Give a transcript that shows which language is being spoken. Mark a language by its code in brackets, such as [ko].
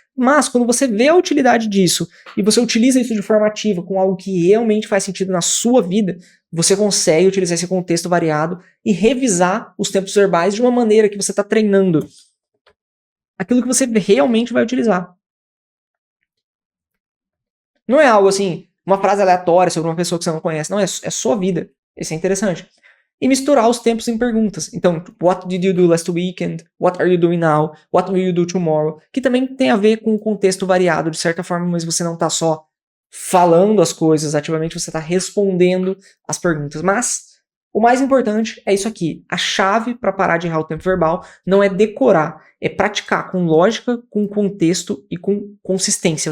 [pt] Mas quando você vê a utilidade disso, e você utiliza isso de forma ativa, com algo que realmente faz sentido na sua vida, você consegue utilizar esse contexto variado e revisar os tempos verbais de uma maneira que você está treinando aquilo que você realmente vai utilizar. Não é algo assim, uma frase aleatória sobre uma pessoa que você não conhece. Não, é sua vida. Isso é interessante. E misturar os tempos em perguntas. Então, [en] what did you do last weekend? What are you doing now? What will you do tomorrow? [pt] Que também tem a ver com o contexto variado, de certa forma, mas você não está só falando as coisas ativamente, você está respondendo as perguntas. Mas o mais importante é isso aqui. A chave para parar de errar o tempo verbal não é decorar, é praticar com lógica, com contexto e com consistência.